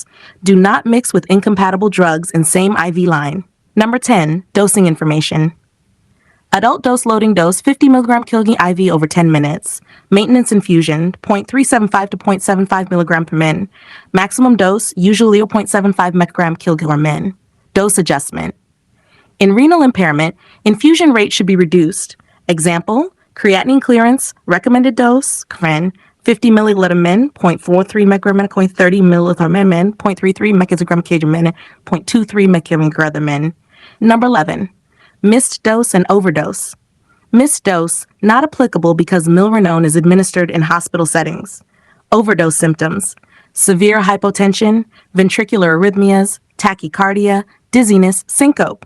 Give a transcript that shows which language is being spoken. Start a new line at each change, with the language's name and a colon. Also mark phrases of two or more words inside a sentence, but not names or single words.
English: Do not mix with incompatible drugs in same IV line. 10. Dosing information. Adult dose loading dose 50 mg kg IV over 10 minutes. Maintenance infusion 0.375 to 0.75 mg per min. Maximum dose usually 0.75 microgram kg min. Dose adjustment. In renal impairment, infusion rate should be reduced. Example, Creatinine clearance, recommended dose, CREN, 50 milliliter min, 0.43 microgram, 30 milliliter min, 0.33 microgram kg min, 0.23 microgram min. Number 11, missed dose and overdose. Missed dose, not applicable because Milrinone is administered in hospital settings. Overdose symptoms, severe hypotension, ventricular arrhythmias, tachycardia, dizziness, syncope.